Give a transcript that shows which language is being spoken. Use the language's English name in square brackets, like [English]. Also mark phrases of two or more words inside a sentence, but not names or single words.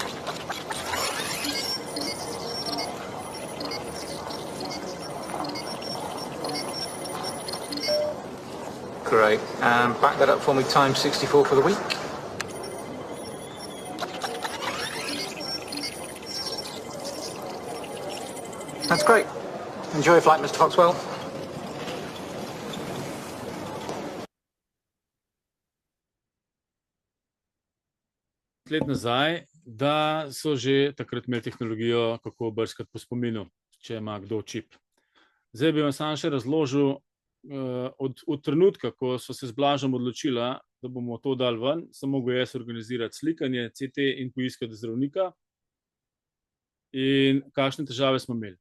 [English] Great. And back that up for me, times 64 for the week. That's great. Enjoy your flight, Mr. Foxwell. [Slovenian] Let nazaj, da so že takrat imeli tehnologijo, kako brskati po spominu, če ima kdo čip. Zdaj bi vam sam še razložil, od trenutka, ko so se z Blažem odločila, da bomo to dali ven, sem mogel jaz organizirati slikanje, CT in poiskati zdravnika in kakšne težave smo imeli.